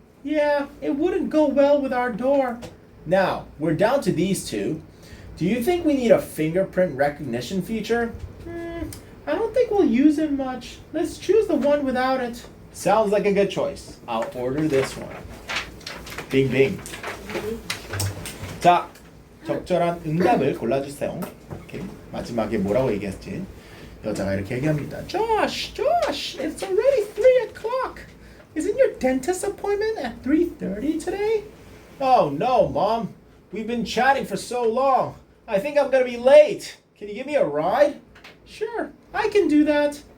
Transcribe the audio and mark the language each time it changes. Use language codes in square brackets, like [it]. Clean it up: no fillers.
[en] Yeah, it wouldn't go well with our door. Now, we're down to these 2. Do you think we need a fingerprint recognition feature? I don't think we'll use it much. Let's choose the one without it. Sounds like a good choice. I'll order this one. Bing, bing. [ko] 자, 적절한 응답을 골라주세요. 오케이. 마지막에 뭐라고 얘기했지? 여자가 이렇게 얘기합니다. [en] Josh, it's already 3 o'clock. Isn't your dentist appointment at 3:30 today? Oh no, Mom. We've been chatting for so long. I think I'm gonna be late. Can you give me a ride? Sure, I can do that.